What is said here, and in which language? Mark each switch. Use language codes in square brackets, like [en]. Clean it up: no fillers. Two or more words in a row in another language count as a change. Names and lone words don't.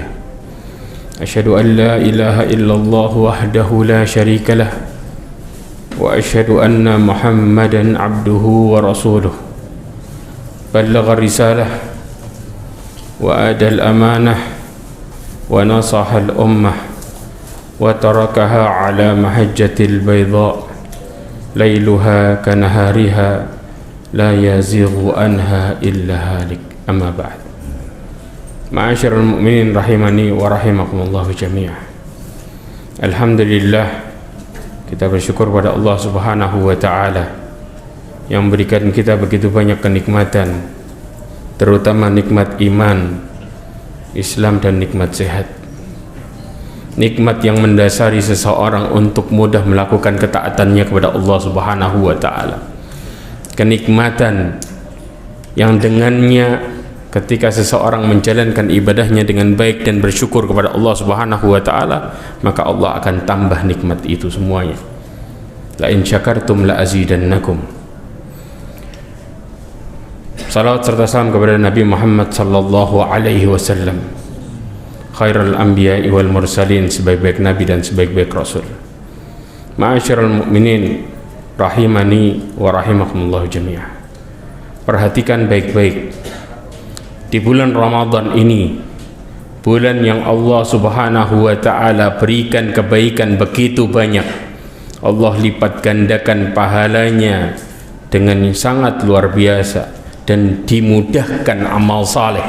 [ar] أشهد أن لا إله إلا الله وحده لا شريك له وأشهد أن محمدا عبده ورسوله بلغ الرسالة وأدى الأمانة ونصح الأمة وتركها على محجة البيضاء ليلها كنهارها لا يزيغ عنها إلا هالك. أما بعد. معاشر المؤمنين رحمني ورحمكم الله جميعا. [id] Alhamdulillah, kita bersyukur pada Allah [ar] سبحانه وتعالى [id] yang memberikan kita begitu banyak kenikmatan, terutama nikmat iman, Islam, dan nikmat sehat. Nikmat yang mendasari seseorang untuk mudah melakukan ketaatannya kepada Allah [ar] سبحانه وتعالى. [id] Kenikmatan yang dengannya ketika seseorang menjalankan ibadahnya dengan baik dan bersyukur kepada Allah [ar] سبحانه وتعالى, [id] maka Allah akan tambah nikmat itu semuanya. [ar] لئن شكرتم لأزيدنكم. [id] Salawat serta salam kepada Nabi Muhammad [ar] صلى الله عليه وسلم خير الأنبياء والمرسلين, [id] sebaik-baik nabi dan sebaik-baik rasul. [ar] معاشر المؤمنين رحمني ورحمكم الله جميعا. [id] Perhatikan baik-baik. Di bulan Ramadan ini, bulan yang Allah [ar] سبحانه وتعالى [id] berikan kebaikan begitu banyak, Allah lipat gandakan pahalanya dengan sangat luar biasa dan dimudahkan amal saleh.